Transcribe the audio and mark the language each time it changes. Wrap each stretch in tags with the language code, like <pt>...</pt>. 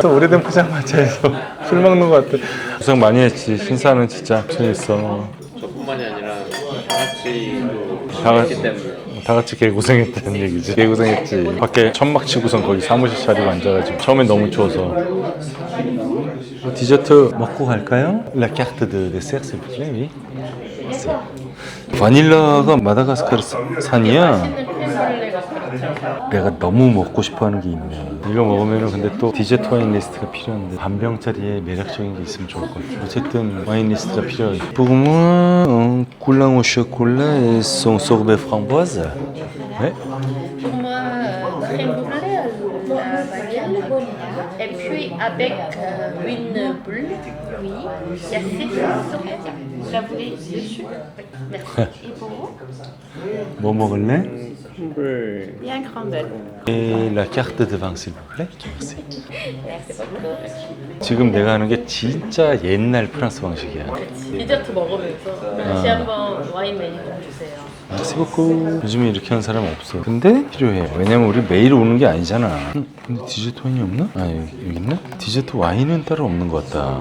<ko>또 오래된 포장마차에서 술 먹는 것 같아. 고생 많이 했지. 신사는 진짜 재밌어. 저뿐만이 아니라 다 같이 다 같이- 했기 때문에 다 같이 개고생했다는 얘기지. 개고생했지. 밖에 천막 치고선 거기 사무실 자리로 앉아가지고 처음엔 너무 추워서. 디저트 먹고 갈까요?</ko> <fr>La carte de dessert, s'il vous plaît, oui.</fr> <ko>바닐라가 마다가스카르산이야. 맛있는 크림블레가 그렇죠. 내가 너무 먹고 싶어하는 게 있네. 이거 먹으면 근데 또 디저트 와인 리스트가 필요한데 반 병짜리에 매력적인 게 있으면 좋을 것 같아. 어쨌든 와인 리스트가 필요해.</ko> <fr>Pour moi, un coulant au chocolat et son sorbet framboise.</fr> <ko>네?</ko> <fr>Pour moi, crème brûlée à la vanille. Et puis avec une bulle, oui. Il y a 6 sortes. La voulez dessus? Oui, merci. Et pour vous?</fr> <ko>뭐 먹을래? humble</ko> <fr>Il y a un crumble. Et la carte de vin, s'il vous plaît. merci. Merci beaucoup.</fr> <ko>지금 내가 하는 게 진짜 옛날 프랑스 방식이야. 디저트 먹으면서 다시 한번 와인 메뉴 좀 주세요.</ko> <fr>merci beaucoup.</fr> <ko>요즘에 이렇게 하는 사람 없어. 근데 필요해. 왜냐면 우리 매일 오는 게 아니잖아. 근데 디저트 와인이 없나? 아 여기 있나? 디저트 와인은 따로 없는 것 같다.</ko>